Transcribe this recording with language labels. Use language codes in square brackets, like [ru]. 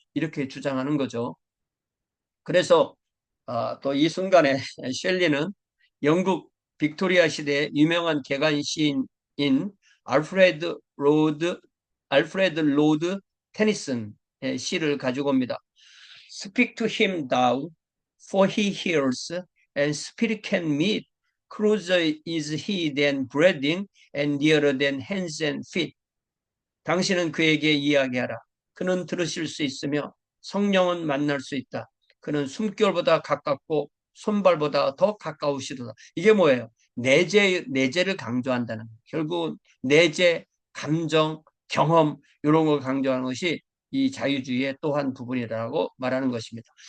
[ko] 이렇게 주장하는 거죠. 그래서 또 이 순간에 셸리는 영국 빅토리아 시대의 유명한 개간 시인인 알프레드 로드 알프레드 로드 테니슨의 시를 가지고 옵니다. [en] Speak to him thou, for he hears, and spirit can meet. Closer is he than breathing, and nearer than hands and feet. [ko] 당신은 그에게 이야기하라. 그는 들으실 수 있으며 성령은 만날 수 있다. 그는 숨결보다 가깝고 손발보다 더 가까우시도다. 이게 뭐예요? 내재를 강조한다는 거예요. 결국 내재, 감정, 경험 이런 걸 강조하는 것이 이 자유주의의 또 한 부분이라고 말하는 것입니다.